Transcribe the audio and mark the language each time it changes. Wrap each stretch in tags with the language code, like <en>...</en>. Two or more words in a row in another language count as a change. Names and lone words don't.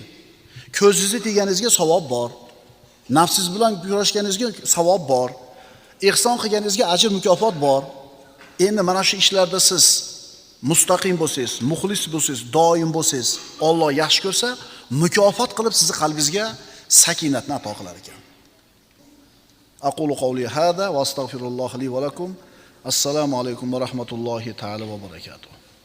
<uz>Ko'zingizni teganingizga savob bor. Nafsingiz bilan kurashganingizga savob bor. Ihson qilganingizga ajr mukofot bor. Endi mana shu ishlarda siz mustaqim bo'lsangiz, muxlis bo'lsangiz, doim bo'lsangiz, Alloh yaxshi ko'rsa, mukofot qilib sizni qalbingizga sakinatni ato qilar ekan.</uz> <ar>أقول قولي هذا وأستغفر الله لي ولكم. السلام عليكم ورحمة الله تعالى وبركاته.</ar>